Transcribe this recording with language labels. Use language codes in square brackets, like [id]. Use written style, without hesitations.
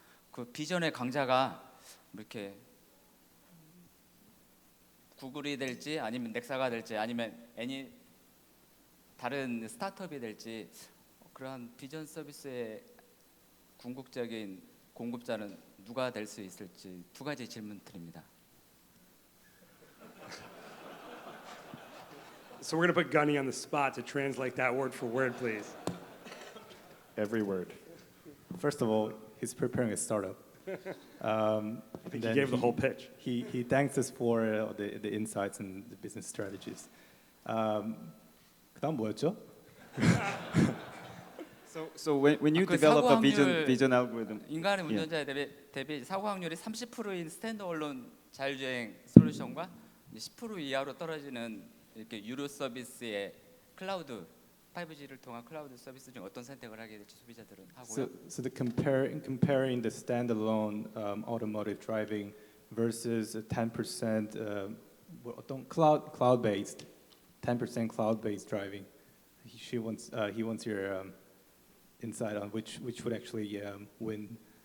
[ko] 그 비전의 강자가 이렇게 구글이 될지 아니면 넥사가 될지 아니면 다른 스타트업이 될지 그러한 비전 서비스의 궁극적인 공급자는 누가 될 수 있을지 두 가지 질문 드립니다. [en] So we're going to put Gunhee on the spot to translate that word for word, please. Every word. First of all, he's preparing a startup. I think he gave the whole pitch. He thanks us for the insights and the business strategies. [ko] 그다음 뭐였죠? [en] So when you develop a vision algorithm, [ko] 인간의 운전자에 대비 사고 확률이 30%인 스탠드얼론 자율주행 솔루션과 10% 이하로 떨어지는 이렇게 유료 서비스의 클라우드 5G를 통한 클라우드 서비스 중 어떤 선택을 하게 될지 소비자들은 하고요. [en] So the comparing the standalone automotive driving versus 10% [ko] 어떤 [en] cloud-based 10% cloud-based driving. He wants your insight on which would actually win.